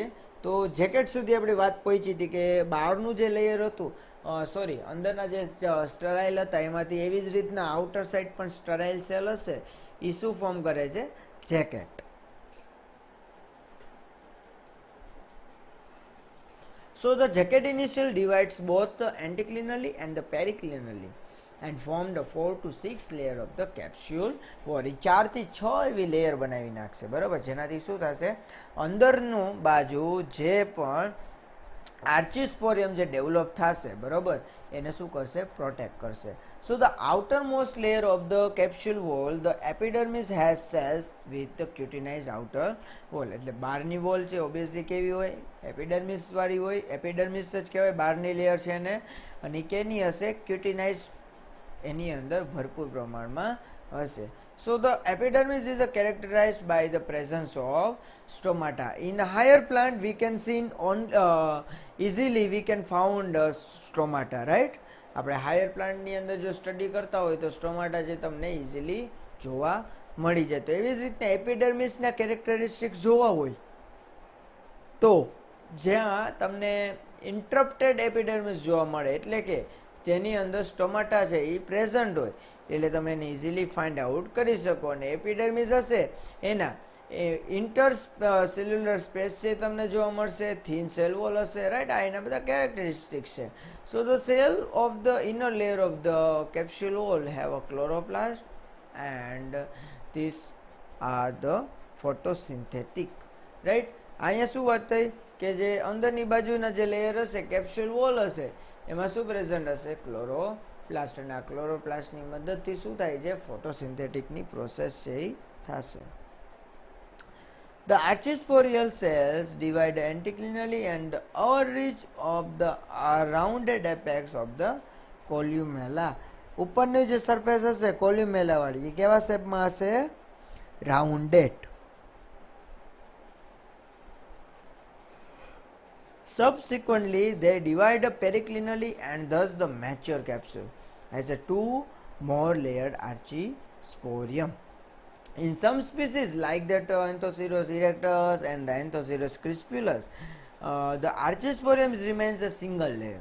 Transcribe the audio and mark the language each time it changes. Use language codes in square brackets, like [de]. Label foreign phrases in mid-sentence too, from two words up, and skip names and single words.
[gu] તો જેકેટ સુધી આપણી વાત પહોંચી હતી કે બહારનું જે લેયર હતું, સોરી, અંદરના જે સ્ટરાઇલ હતા એમાંથી એવી જ રીતના [en] outer side [gu] પણ [en] sterile cell [gu] હશે એ શું ફોર્મ કરે છે? જેકેટ. [en] So the jacket initial divides both the anticlinally and the periclinally and form the 4 to 6 layer of the capsule wall. [gu] 4 થી 6 એવી લેયર બનાવી નાખશે, બરાબર, જેનાથી શું થશે, અંદરનું બાજુ જે પણ આર્ચિસ્પોરિયમ જે ડેવલપ થશે, બરાબર, એને શું કરશે, પ્રોટેક્ટ કરશે. [en] So the outermost layer of the capsule wall, the epidermis has cells with the cutinized outer wall. [gu] એટલે બહારની વોલ છે ઓબ્વિયસલી કેવી હોય, એપિડર્મિસ વાળી હોય, એપિડર્મિસ જ કહેવાય બહારની લેયર છે ને, અને કેની હશે, ક્યુટિનાઇઝ એની અંદર ભરપૂર પ્રમાણમાં હશે. [en] So the epidermis is characterized by the presence of stomata. In a higher plant we can see easily we can found stomata, right? [gu] આપણે [en] higher plant [gu] અંદર જો સ્ટડી કરતા હોય તો સ્ટોમાટા જે તમને ઇઝીલી જોવા મળી જાય. તો એવી જ રીતના એપિડર્મિસના કેરેક્ટરિસ્ટિક્સ જોવા હોય તો જ્યાં તમને [en] interrupted epidermis [gu] જોવા મળે, એટલે કે તેની અંદર સ્ટોમાટા છે એ પ્રેઝન્ટ હોય, એટલે તમે એને [en] easily find out [gu] કરી શકો. અને એપિડર્મિસ હશે એના [en] inter cellular space [gu] છે તમને જોવા મળશે, [en] thin cell wall [gu] હશે, રાઈટ, આ એના બધા કેરેક્ટરિસ્ટિક્સ છે. [en] So the cell of the inner layer of the capsule wall have a chloroplast and these are the photosynthetic, right. [gu] અહીંયા શું વાત થઈ કે જે અંદરની બાજુના જે લેયર હશે [en] capsule wall [gu] હશે એમાં શું પ્રેઝન્ટ હશે, ક્લોરોપ્લાસ્ટ, અને આ ક્લોરોપ્લાસ્ટની મદદથી શું થાય છે, ફોટોસિન્થેટિકની પ્રોસેસ છે એ થશે. [en] The archisporial cells divide anticlinally and outreach of the rounded apex of the columella. [gu] ઉપરની જે સરફેસ હશે કોલ્યુમેલા વાળી એ કેવા શેપમાં હશે, રાઉન્ડેડ. [en] Subsequently they divide periclinally and thus the mature capsule has a 2 more layered archisporium. In some species like that Anthoceros erectus and the Anthoceros crispulus, the archisporium remains a single layer.